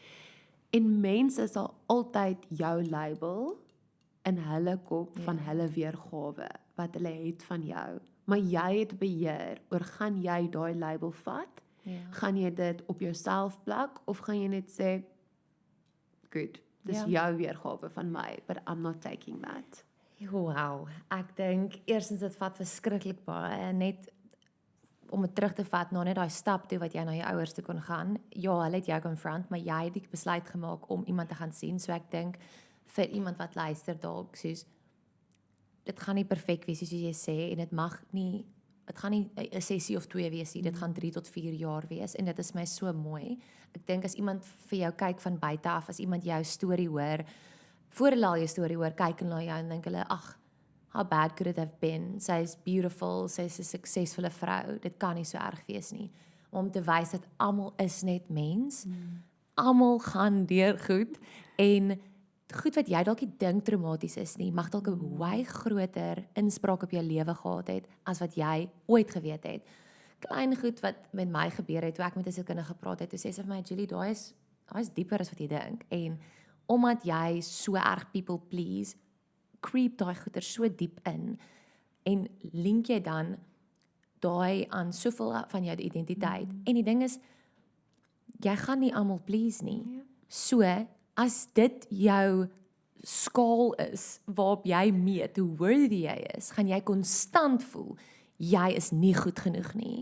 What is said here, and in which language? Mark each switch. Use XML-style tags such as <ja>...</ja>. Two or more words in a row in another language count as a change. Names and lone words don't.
<af>En mense sal altyd jou label in hulle kop van hulle weergawe wat hulle het van jou. Maar jy het beheer oor gaan jy daai label vat? Gaan jy dit op jouself plak of gaan jy net sê goed, dis jou weergawe van my,</af> <en>but I'm not taking that.</en> <af>Wow, ek dink eerstens dit vat verskriklik baie net om dit terug te vat na net daai stap toe wat jy na jou ouers toe kon gaan. Ja, hulle het jou confront, maar jy het die besluit gemaak om iemand te gaan sien. So ek dink vir iemand wat luister dalk soos dit gaan nie perfek wees soos jy sê en dit gaan nie 'n sessie of 2 wees nie. Dit gaan 3 tot 4 jaar wees en dit is my so mooi. Ek dink as iemand vir jou kyk van buite af, as iemand jou storie hoor, voor hulle al jou storie hoor, kyk en na jou en dink hulle, ag,</af> <en>how bad could it have been?</en> <af>Sy is beautiful, sy is 'n suksesvolle vrou. Dit kan nie so erg wees nie. Om te wys dat almal is net mens. Almal gaan deur goed en goed wat jy dalk nie dink traumaties is nie, mag dalk 'n baie groter inspraak op jou lewe gehad het as wat jy ooit geweet het. Klein goed wat met my gebeur het toe ek met 'n sielkundige gepraat het, toe sê sy vir my, Julie, daai is dieper as wat jy dink en omdat jy so erg</af> <en>people please,</en> <af>creep daai goeie so diep in en link jy dan daai aan soveel van jou identiteit. En die ding is jy gaan nie almal please nie. So as dit jou skaal is waarop jy meet hoe worthy jy is, gaan jy konstant voel jy is nie goed genoeg nie.</af>